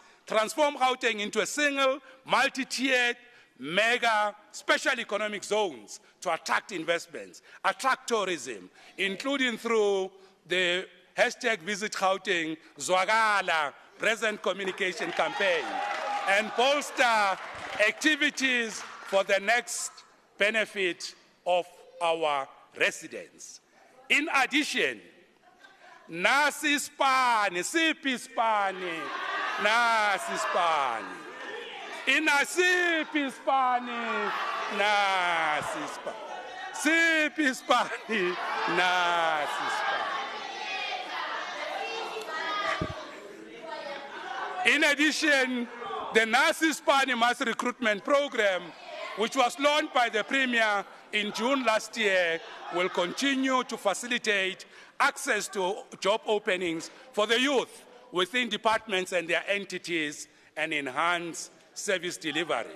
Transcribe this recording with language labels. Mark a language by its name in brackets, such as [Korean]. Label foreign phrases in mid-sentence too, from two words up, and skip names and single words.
[English] transform Gauteng into a single, multi-tiered, mega special economic zones to attract investments, attract tourism, including through the hashtag Visit Gauteng, Zwagala, present communication campaign, and bolster activities for the next benefit of our residents. In addition, nasi spani, sipi spani, nasi spani. Inasipi spani, nasi spani. Sipi spani, nasi spani. In addition, The Nasi-Spani Mass Recruitment Program, which was launched by the Premier in June last year, will continue to facilitate access to job openings for the youth within departments and their entities and enhance service delivery.